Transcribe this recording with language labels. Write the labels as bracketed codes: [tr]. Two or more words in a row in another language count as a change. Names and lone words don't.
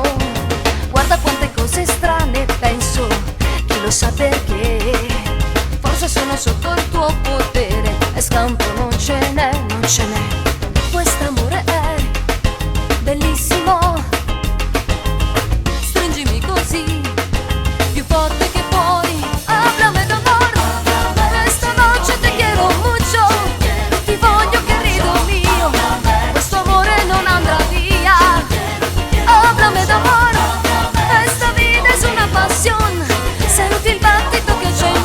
[it] Guarda quante cose strane penso, chi lo sa perché. Forse sono sotto il tuo potere e scampo non ce n'è, non ce n'è. Quest'amore è bellissimo, stringimi così, più forte che puoi. [es] Háblame de amor, esta noche te quiero mucho, [it] ti voglio [es] querido mío, [it] questo amore non andrà via. [es] Háblame de amor, esta vida es una pasión, [it] senti il battito che